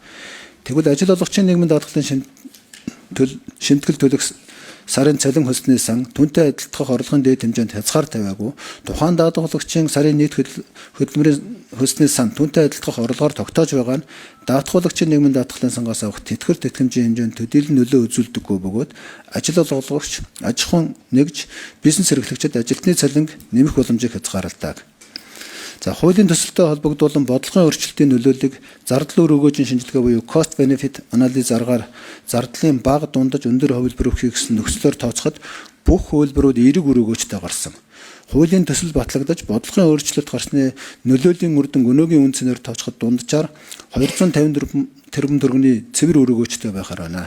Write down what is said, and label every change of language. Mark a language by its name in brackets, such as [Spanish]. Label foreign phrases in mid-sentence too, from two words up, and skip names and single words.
[Mongolian] Тэгвэл ажил олгогчийн нийгмийн даатгалын шимтгэл төлөх сарын цалин хөлсний сан түнтэй адилдах орлогын дээд хэмжээнд хязгаар тавиагүй тухайн даатгуулагчийн сарын нийт хөдөлмөрийн хөлсний сан түнтэй адилдах орлогоор тогтоож байгаа нь даатгуулагчийн нийгмийн даатгалын сангаас авах тэтгэвэр тэтгэмжийн хэмжээнд төдийлөн нөлөө үзүүлдэггүй бөгөөд ажил олгогч, аж ахуйн нэгж, бизнес эрхлэгчид ажилтны цалинг нэмэх боломжийг хязгаарладаг. За хуулийн төсөлтөд холбогдуулан бодлогын өөрчлөлтийн нөлөөллийг зардал үр өгөөжийн шинжилгээ буюу [English] cost benefit analysis [Mongolian] аргаар зардлын бага дундаж өндөр хувилбар өгөхийг гэсэн нөхцлөөр тооцоход бүх хувилбарууд эерэг үр өгөөжтэй гарсан. Хуулийн төсөл батлагдаж бодлогын өөрчлөлт гарсны нөлөөлийн үр дүн өнөөгийн үн цэнээр тооцоход дунджаар 254 тэрбум төгрөгийн цэвэр үр өгөөжтэй байхаар байна.